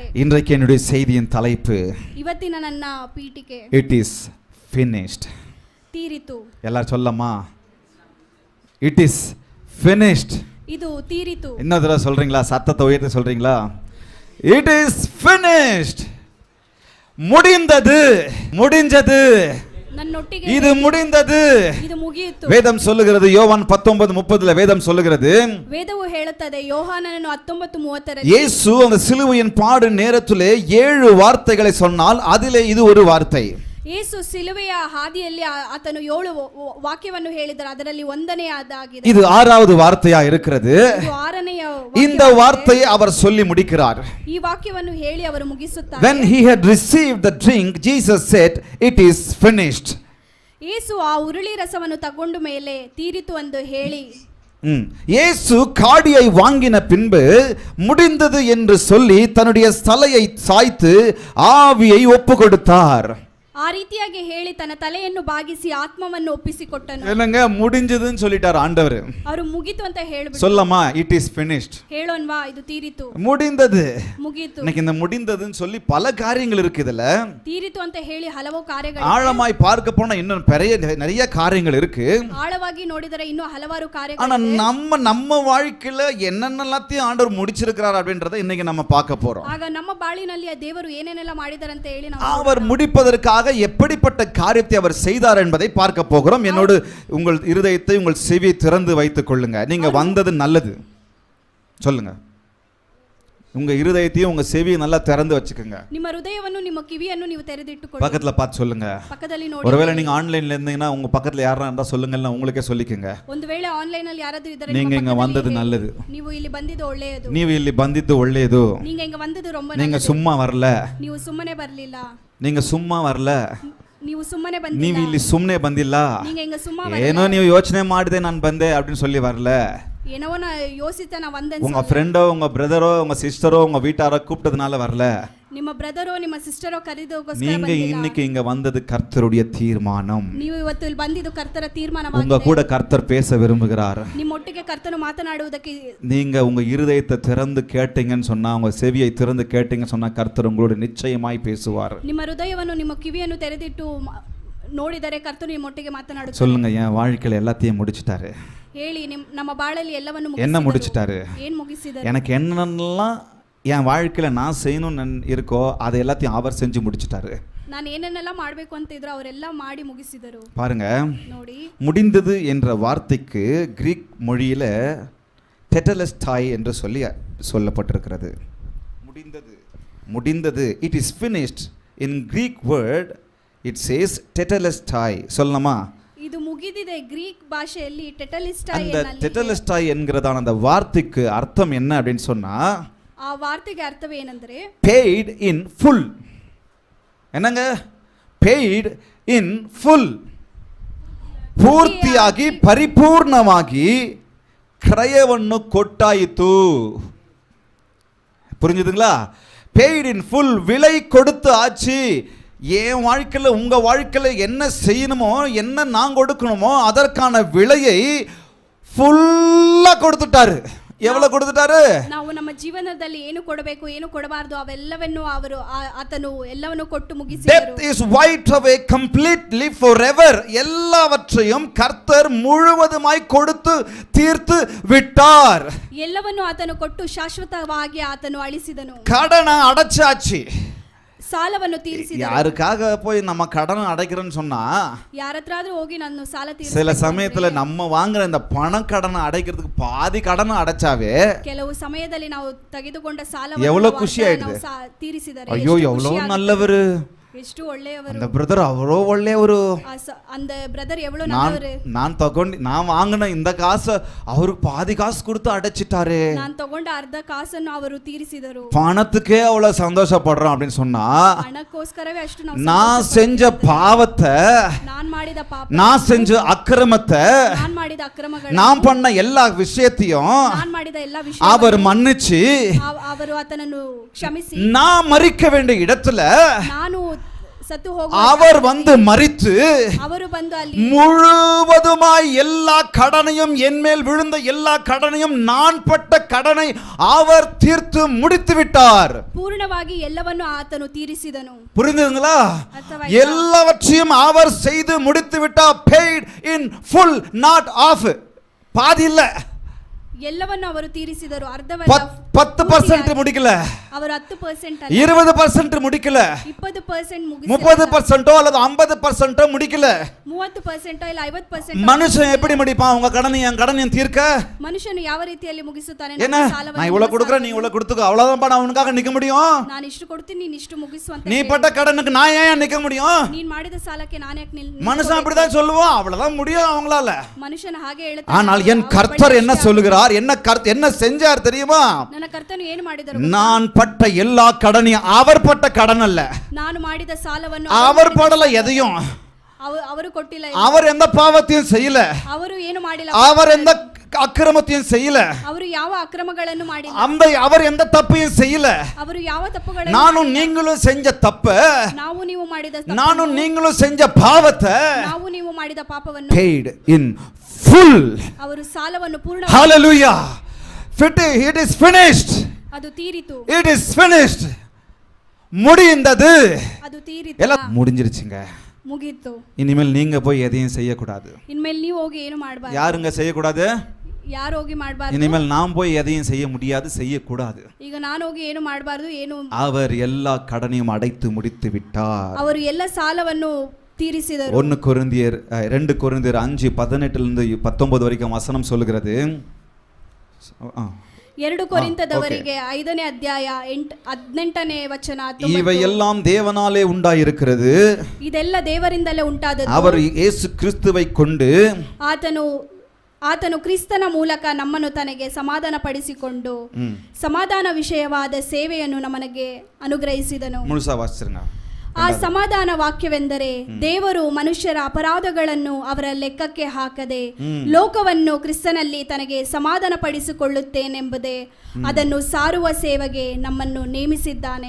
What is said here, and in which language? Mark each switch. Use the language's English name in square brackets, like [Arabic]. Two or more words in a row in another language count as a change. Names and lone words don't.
[Tamil] இன்றைக்கு என்னுடைய செய்தியின் தலைப்பு, [Kannada] ಇವತ್ತಿನ ನನ್ನ ಪೀಠಿಕೆ, [English] it is finished. [Kannada] ತೀರಿತು. [Tamil] எல்லாரும் சொல்லமா, [English] it is finished. [Tamil] இது ತೀರಿತು. இன்னொரு தடவை சொல்றீங்களா? சத்தத்தை உயர்த்தி சொல்றீங்களா? [English] it is finished. [Tamil] முடிந்தது, முடிஞ்சது, [Kannada] ನನ್ನೊಟ್ಟಿಗೆ [Tamil] இது முடிந்தது, [Kannada] ಇದು ಮುಗಿಯಿತು. [Tamil] வேதம் சொல்லுகிறது, யோவான் 19:30 வேதம் சொல்லுகிறது, [Kannada] ವೇದವು ಹೇಳುತ್ತದೆ, ಯೋಹಾನನನ್ನು 19:30 [Tamil] இயேசு அந்த சிலுவையின் பாடு நேரத்திலே 7 வார்த்தைகளை சொன்னால் அதிலே இது ஒரு வார்த்தை. [Kannada] ಯೇಸು ಸಿಲುವೆಯ ಹಾದಿಯಲ್ಲಿ ಆತನು 7 ವಾಕ್ಯವನ್ನು ಹೇಳಿದರು, ಅದರಲ್ಲಿ ಒಂದನೆಯದಾಗಿದೆ. [Tamil] இது 6வது வார்த்தையா இருக்கிறது. [Kannada] ಇದು 6ನೆಯ [Tamil] இந்த வார்த்தையை அவர் சொல்லி முடிக்கிறார். [Kannada] ಈ ವಾಕ್ಯವನ್ನು ಹೇಳಿ ಅವರು ಮುಗಿಸುತ್ತಾರೆ. [English] When he had received the drink, Jesus said, it is finished. [Kannada] ಯೇಸು ಆ ಉರುಳಿ ರಸವನ್ನು ತಗೊಂಡು ಮೇಲೆ ತೀರಿತು ಎಂದು ಹೇಳಿ, [Tamil] இயேசு காடியை வாங்கின பின்பு முடிந்தது என்று சொல்லி தன்னுடைய தலையை சாய்த்து ஆவியை ஒப்பு கொடுத்தார். [Kannada] ಆ ರೀತಿಯಾಗಿ ಹೇಳಿ ತನ್ನ ತಲೆಯನ್ನು ಬಾಗಿಸಿ ಆತ್ಮವನ್ನು ಒಪ್ಪಿಸಿಕೊಟ್ಟನು. [Tamil] என்னங்க முடிஞ்சதுன்னு சொல்லிட்டார் ஆண்டவர். [Kannada] ಅವರು ಮುಗಿತು ಅಂತ ಹೇಳಿಬಿಟ್ಟು, [Tamil] சொல்லமா, [English] it is finished. [Kannada] ಹೇಳೋಣವಾ, ಇದು ತೀರಿತು, [Tamil] முடிந்தது. [Kannada] ಮುಗಿತು. [Tamil] இன்னைக்கு இந்த முடிந்ததுன்னு சொல்லி பல காரியங்கள் இருக்கு இதுல. [Kannada] ತೀರಿತು ಅಂತ ಹೇಳಿ ಹಲವು ಕಾರ್ಯಗಳು, [Tamil] ஆழமாய் பார்க்க போனா இன்னும் நிறைய காரியங்கள் இருக்கு. [Kannada] ಆಳವಾಗಿ ನೋಡಿದರೆ ಇನ್ನೂ ಹಲವಾರು ಕಾರ್ಯಗಳು. [Tamil] ஆனா நம்ம வாழ்க்கையில என்னென்னலாத்தையும் ஆண்டவர் முடிச்சிருக்கிறார் அப்படின்றத இன்னைக்கு நம்ம பார்க்க போறோம். [Kannada] ಆಗ ನಮ್ಮ ಬಾಳಿನಲ್ಲಿ ದೇವರು ಏನೇನೆಲ್ಲ ಮಾಡಿದ್ದಾರೆ ಅಂತ ಹೇಳಿ [Tamil] அவர் முடிப்பதற்காக எப்படிப்பட்ட காரியத்தை அவர் செய்தார் என்பதை பார்க்க போகிறோம். என்னோடு உங்கள் இருதயத்தை, உங்கள் செவியை திறந்து வைத்துக் கொள்ளுங்க. நீங்க வந்தது நல்லது. சொல்லுங்க, உங்க இருதயத்தையும் உங்க செவியை நல்லா திறந்து வச்சுக்கோங்க. [Kannada] ನಿಮ್ಮ ಹೃದಯವನ್ನು ನಿಮ್ಮ ಕಿವಿಯನ್ನು ನೀವು ತೆರೆದಿಟ್ಟುಕೊಳ್ಳಿ. [Tamil] பக்கத்துல பார்த்து சொல்லுங்க. [Kannada] ಪಕ್ಕದಲ್ಲಿ ನೋಡಿ. [Tamil] ஒருவேளை நீங்க ஆன்லைன்ல இருந்தீங்கன்னா உங்க பக்கத்துல யாரா இருந்தா சொல்லுங்கன்னு உங்களுக்கே சொல்லிக்கங்க. [Kannada] ಒಂದು ವೇಳೆ ಆನ್ಲೈನ್ ಅಲ್ಲಿ ಯಾರಾದರೂ ಇದ್ದರೆ [Tamil] நீங்க இங்க வந்தது நல்லது. [Kannada] ನೀವು ಇಲ್ಲಿ ಬಂದಿದ್ದು ಒಳ್ಳೆಯದು. ನೀವು ಇಲ್ಲಿ ಬಂದಿದ್ದು ಒಳ್ಳೆಯದು. [Tamil] நீங்க இங்க வந்தது ரொம்ப நல்லது. நீங்க சும்மா வரல. [Kannada] ನೀವು ಸುಮ್ಮನೆ ಬರಲಿಲ್ಲ. [Tamil] நீங்க சும்மா வரல. [Kannada] ನೀವು ಸುಮ್ಮನೆ ನೀವು ಬಂದಿಲ್ಲ, ಇಲ್ಲಿ ಸುಮ್ಮನೆ ಬಂದಿಲ್ಲ, [Tamil] நீங்க இங்க சும்மா [Kannada] ಏನೋ [Tamil] வரல, [Kannada] ನೀವು ಯೋಚನೆ ಮಾಡಿದೆ ನಾನು ಬಂದೆ [Tamil] அப்படின்னு சொல்லி வரல. ಏನೋ நான் யோசித்தேன் நான் வந்தேன்னு உங்க சொல்லல. ஃப்ரெண்டோ உங்க பிரதரோ உங்க சிஸ்டரோ உங்க வீட்டாரோ கூப்பிட்டதுனால வரல. [Kannada] ನಿಮ್ಮ ಬ್ರದರೋ ನಿಮ್ಮ ಸಿಸ್ಟರೋ ಕರೆದೋಗೋಸ್ಕರ [Tamil] நீங்க [Kannada] ಬಂದಿಲ್ಲ. [Tamil] இன்னைக்கு இங்க வந்தது கர்த்தருடைய தீர்மானம். [Kannada] ನೀವು ಇವತ್ತು ಇಲ್ಲಿ ಬಂದಿದ್ದು ಕರ್ತರ [Tamil] உங்க [Kannada] ತೀರ್ಮಾನವಾಗಿದೆ. [Tamil] கூட கர்த்தர் பேச விரும்புகிறார். [Kannada] ನಿಮ್ಮೊಟ್ಟಿಗೆ ಕರ್ತನು ಮಾತನಾಡುವುದಕ್ಕೆ [Tamil] நீங்க உங்க இருதயத்தை திறந்து கேட்டீங்கன்னு சொன்னா, உங்க செவியை திறந்து கேட்டீங்கன்னு சொன்னா கர்த்தர் உங்களோட நிச்சயமாய் பேசுவார். [Kannada] ನಿಮ್ಮ ಹೃದಯವನ್ನು ನಿಮ್ಮ ಕಿವಿಯನ್ನು ತೆರೆದಿಟ್ಟು ನೋಡಿದರೆ ಕರ್ತನು ನಿಮ್ಮೊಟ್ಟಿಗೆ ಮಾತನಾಡುತ್ತಾನೆ. [Tamil] சொல்லுங்க, என் வாழ்க்கையில எல்லாத்தையும் முடிச்சிட்டாரு. [Kannada] ಹೇಳಿ, ನಮ್ಮ ಬಾಳಲ್ಲಿ ಎಲ್ಲವನ್ನು [Tamil] என்ன முடிச்சிட்டாரு? [Kannada] ಏನ್ ಮುಗಿಸಿದರು? [Tamil] எனக்கு என்னென்னலாம் என் வாழ்க்கையில நான் செய்யணும்னு இருக்கோ அதை எல்லாத்தையும் அவர் செஞ்சு முடிச்சிட்டாரு. [Kannada] ನಾನು ಏನೇನೆಲ್ಲ ಮಾಡಬೇಕು ಅಂತ ಇದ್ರು ಅವರೆಲ್ಲ ಮಾಡಿ ಮುಗಿಸಿದರು. [Tamil] பாருங்க, [Kannada] ನೋಡಿ, [Tamil] முடிந்தது என்ற வார்த்தைக்கு கிரீக் மொழியில டெட்டலஸ்டாய் என்று சொல்லப்பட்டிருக்கிறது. முடிந்தது, முடிந்தது. [English] it is finished. in Greek word it says tetelestai. [Tamil] சொல்லலாமா? [Kannada] ಇದು ಮುಗಿದಿದೆ. ಗ್ರೀಕ್ ಭಾಷೆಯಲ್ಲಿ ಟೆಟಲಿಸ್ಟಾಯ್ [Tamil] அந்த டெட்டலஸ்டாய் என்கிறதான அந்த வார்த்தைக்கு அர்த்தம் என்ன அப்படின்னு சொன்னா, [Kannada] ಆ ವಾರ್ತೆಗೆ ಅರ್ಥವೇನೆಂದರೆ [English] paid in full. என்னங்க? paid in full. [Kannada] ಪೂರ್ತಿಯಾಗಿ ಪರಿಪೂರ್ಣವಾಗಿ ಕ್ರಯವನ್ನು ಕೊಟ್ಟಾಯಿತು. [Tamil] புரிஞ்சுதுங்களா? [English] paid in full, [Tamil] விலை கொடுத்து ஆச்சு. என் வாழ்க்கையில் உங்க வாழ்க்கையில் என்ன செய்யணுமோ, என்ன நான் கொடுக்கணுமோ அதற்கான விலையை ஃபுல்லா கொடுத்துட்டாரு. எவ்வளவு கொடுத்துட்டாரு? [Kannada] ನಾವು ನಮ್ಮ ಜೀವನದಲ್ಲಿ ಏನು ಕೊಡಬೇಕು ಏನು ಕೊಡಬಾರದು ಅವೆಲ್ಲವನ್ನು ಆತನು ಎಲ್ಲವನ್ನು ಕೊಟ್ಟು ಮುಗಿಸಿದರು. [English] Death is wiped away completely forever. [Tamil] எல்லாவற்றையும் கர்த்தர் முழுவதுமாய் கொடுத்து தீர்த்து விட்டார். [Kannada] ಎಲ್ಲವನ್ನು ಆತನು ಕೊಟ್ಟು ಶಾಶ್ವತವಾಗಿ ಆತನು ಅಳಿಸಿದನು. [Tamil] கடனை அடைச்சாச்சு. [Kannada] ಸಾಲವನ್ನು ತೀರಿಸಿದನು. [Tamil] யாருக்காக போய் நம்ம கடனை அடைக்கிறோன்னு சொன்னா, [Kannada] ಯಾರತ್ರಾದ್ರೂ ಹೋಗಿ ನಾನು ಸಾಲ ತೀರಿಸಿ, [Tamil] சில சமயத்துல நம்ம வாங்குற இந்த பண கடனை அடைக்கிறதுக்கு பாதி கடனை அடைச்சாவே [Kannada] ಕೆಲವು ಸಮಯದಲ್ಲಿ ನಾವು ತೆಗೆದುಕೊಂಡ [Tamil] எவ்வளவு [Kannada] ಸಾಲವನ್ನು ಖುಷಿ ಆಯ್ತು. ತೀರಿಸಿದರೆ [Tamil] ஐயோ எவ்வளவு நல்லவரு, [Kannada] ಎಷ್ಟು ಒಳ್ಳೆಯವರು, [Tamil] அந்த பிரதர் அவ்வளோ ஒಳ್ಳೆಯವರು, அந்த பிரதர் எவ்வளவு நல்லವರು, நான் வாங்கின இந்த காசை அவருக்கு பாதி காசு கொடுத்து அடைச்சிட்டாரு, [Kannada] ನಾನು ತಗೊಂಡ ಅರ್ಧ ಕಾಸನ್ನು ಅವರು ತೀರಿಸಿದರು. [Tamil] பணத்துக்கே அவ்வளவு சந்தோஷப்படுறோம் அப்படின்னு சொன்னா, [Kannada] ಹಣಕ್ಕೋಸ್ಕರವೇ ಅಷ್ಟು [Tamil] நான் செஞ்ச பாவத்தை, [Kannada] நான் ಮಾಡಿದ ಪಾಪ, [Tamil] நான் செஞ்ச அக்கிரமத்தை, [Kannada] நான் ಮಾಡಿದ ಅಕ್ರಮಗಳು, [Tamil] நான் பண்ண எல்லா விஷயத்தையும் [Kannada] நான் ಮಾಡಿದ ಎಲ್ಲ ವಿಷಯ [Tamil] அவர் மன்னிச்சு [Kannada] ಅವರು ಆತನನ್ನು ಕ್ಷಮಿಸಿ, [Tamil] நான் மறிக்க வேண்டிய இடத்துல [Kannada] ನಾನು ಸತ್ತು [Tamil] அவர் வந்து மரித்து [Kannada] ಅವರು ಬಂದು ಅಲ್ಲಿ [Tamil] முழுவதுமாய் எல்லா கடனையும், என் மேல் விழுந்த எல்லா கடனையும், நான் பட்ட கடனை அவர் தீர்த்து முடித்து விட்டார். [Kannada] ಪೂರ್ಣವಾಗಿ ಎಲ್ಲವನ್ನು ಆತನು ತೀರಿಸಿದನು. [Tamil] புரிந்துங்களா? [Kannada] ಅರ್ಥವಾಯಿತಾ? [Tamil] எல்லாவற்றையும் அவர் செய்து முடித்து விட்டார். [English] paid in full, not half. [Tamil] பாதி இல்ல, [Kannada] ಎಲ್ಲವನ್ನು ಅವರು ತೀರಿಸಿದರು. ಅರ್ಧವಲ್ಲ, [Tamil] 10% முடிக்கல, [Kannada] ಅವರು 10% ಅಲ್ಲ, [Tamil] 20% முடிக்கல, [Kannada] 20% ಮುಗಿಸಿದರು, [Tamil] 30% அல்லது 50% முடிக்கல. [Kannada] 30% ಇಲ್ಲ 50%. [Tamil] மனுஷன் எப்படி முடிப்பான்? உங்க கடனை என் கடனையும் தீர்க்க [Kannada] ಮನುಷ್ಯನು ಯಾವ ರೀತಿಯಲ್ಲಿ ಮುಗಿಸುತ್ತಾನೆ? [Tamil] என்ன, நான் இவ்வளவு கொடுக்குறேன், நீ இவ்வளவு கொடுத்துக்கோ, அவ்வளவுதான் நான் உனக்காக நிக்க முடியும். [Kannada] ನಾನು ಇಷ್ಟು ಕೊಡ್ತೀನಿ, ನೀನು ಇಷ್ಟು ಮುಗಿಸು ಅಂತ. [Tamil] நீ பட்ட கடனுக்கு நான் ஏன் நிக்க முடியும்? [Kannada] ನೀನು ಮಾಡಿದ ಸಾಲಕ್ಕೆ ನಾನು ಯಾಕೆ [Tamil] மனுஷன் அப்படிதான் சொல்லுவான், அவ்வளவுதான் முடியும் அவங்களால. [Kannada] ಮನುಷ್ಯನ ಹಾಗೆ ಹೇಳ್ತಾನೆ. [Tamil] ஆனால் என் கர்த்தர் என்ன சொல்லுகிறார், என்ன செஞ்சார் தெரியுமா? [Kannada] ನನ್ನ ಕರ್ತನು ಏನು ಮಾಡಿದರು? [Tamil] நான் பட்ட எல்லா கடனையும், அவர் பட்ட கடன் அல்ல, [Kannada] ನಾನು ಮಾಡಿದ ಸಾಲವನ್ನು [Tamil] அவர் படல எதையும், [Kannada] ಅವರು ಕೊಟ್ಟಿಲ್ಲ, [Tamil] அவர் எந்த பாவத்தையும் செய்யல, [Kannada] ಅವರು ಏನು ಮಾಡಿಲ್ಲ, [Tamil] அவர் எந்த அக்கிரமத்தையும் செய்யல, [Kannada] ಅವರು ಯಾವ ಅಕ್ರಮಗಳನ್ನು ಮಾಡಿಲ್ಲ, [Tamil] அவர் எந்த தப்பையும் செய்யல. [Kannada] ಅವರು ಯಾವ ತಪ್ಪುಗಳನ್ನು, [Tamil] நானும் நீங்களும் செஞ்ச தப்ப, [Kannada] ನಾವು ನೀವು ಮಾಡಿದ [Tamil] நானும் நீங்களும் செஞ்ச பாவத்தை [Kannada] ನಾವು ನೀವು ಮಾಡಿದ ಪಾಪವನ್ನು [English] paid in full. [Kannada] ಅವರು ಸಾಲವನ್ನು ಪೂರ್ಣ, [English] hallelujah, it is finished, [Kannada] ಅದು ತೀರಿತು, [English] it is finished, [Tamil] முடிந்தது, [Kannada] ಅದು ತೀರಿತು, [Tamil] எல்லாம் முடிஞ்சிருச்சுங்க. [Kannada] ಮುಗೀತು. [Tamil] இனிமேல் நீங்க போய் எதையும் செய்யக்கூடாது. [Kannada] ಇನ್ಮೇಲೆ ನೀವು ಹೋಗಿ ಏನು ಮಾಡಬಾರದು. [Tamil] யாருங்க செய்யக்கூடாது? [Kannada] ಯಾರು ಹೋಗಿ ಮಾಡಬಾರದು. [Tamil] இனிமேல் நாம் போய் எதையும் செய்ய முடியாது, செய்யக்கூடாது. [Kannada] ಈಗ ನಾನು ಹೋಗಿ ಏನು ಮಾಡಬಾರದು, ಏನು, [Tamil] அவர் எல்லா கடனையும் அடைத்து முடித்து விட்டார். [Kannada] ಅವರು ಎಲ್ಲ ಸಾಲವನ್ನು ತೀರಿಸಿದರು. [Tamil] 2 கொரிந்தியர் 5:18 வரைக்கும் வசனம் சொல்லுகிறது. [Kannada] 2 ಕೊರಿಂಥದವರಿಗೆ 5ನೇ ಅಧ್ಯಾಯ 18ನೇ ವಚನ. [Tamil] இவையெல்லாம் தேவனாலே உண்டாயிருக்கிறது, [Kannada] ಇದೆಲ್ಲ ದೇವರಿಂದಲೇ ಉಂಟಾದದ್ದು. [Tamil] அவர் இயேசு கிறிஸ்துவை கொண்டு [Kannada] ಆತನು ಕ್ರಿಸ್ತನ ಮೂಲಕ ನಮ್ಮನ್ನು ತನಗೆ ಸಮಾಧಾನ ಪಡಿಸಿಕೊಂಡು ಸಮಾಧಾನ ವಿಷಯವಾದ ಸೇವೆಯನ್ನು ನಮಗೆ ಅನುಗ್ರಹಿಸಿದನು. [Tamil] முழுசா வாசிச்சிருங்க. [Kannada] ಆ ಸಮಾಧಾನ ವಾಕ್ಯವೆಂದರೆ ದೇವರು ಮನುಷ್ಯರ ಅಪರಾಧಗಳನ್ನು ಅವರ ಲೆಕ್ಕಕ್ಕೆ ಹಾಕದೆ ಲೋಕವನ್ನು ಕ್ರಿಸ್ತನಲ್ಲಿ ತನಗೆ ಸಮಾಧಾನ ಪಡಿಸಿಕೊಳ್ಳುತ್ತೇನೆಂಬುದೇ ಅದನ್ನು ಸಾರುವ ಸೇವೆಗೆ ನಮ್ಮನ್ನು ನೇಮಿಸಿದ್ದಾನೆ.